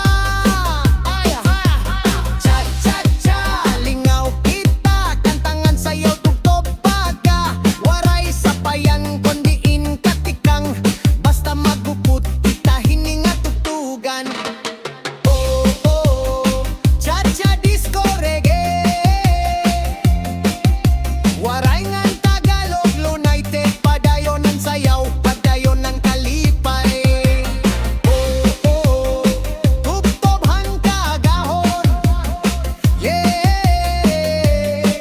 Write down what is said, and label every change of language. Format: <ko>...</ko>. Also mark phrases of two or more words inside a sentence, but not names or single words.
<war>Ay, cha-cha-cha, lingaw kita, kantangan sayaw tugtog baga, waray sapayan kundiin katikang, basta magupot kita hini nga tugtugan. Oh, oh,</war> <en>cha-cha disco reggae,</en> <war>waray ngan Tagalog, united, padayon ang sayaw, padayon ang kalipay. Oh, oh, tugtog kagahon, yeah.</war>